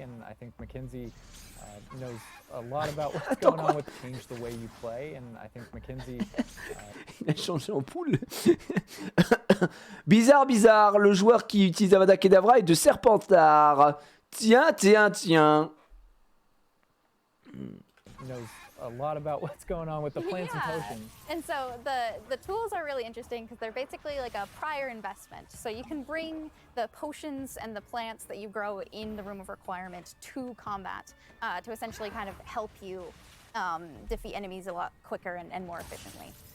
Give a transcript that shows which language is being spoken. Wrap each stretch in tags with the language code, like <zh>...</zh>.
<en>And I think Mackenzie knows a lot about what's going on with change the way you play. And I think Mackenzie.</en> <fr>Il a changé en poule. Bizarre, le joueur qui utilise Avada Kedavra est de Serpentard. Tiens.</fr> <en>Knows a lot about what's going on with the plants and potions. And so the tools are really interesting because they're basically like a prior investment. So you can bring the potions and the plants that you grow in the Room of Requirement to combat to essentially kind of help you defeat enemies a lot quicker and more efficiently.</en>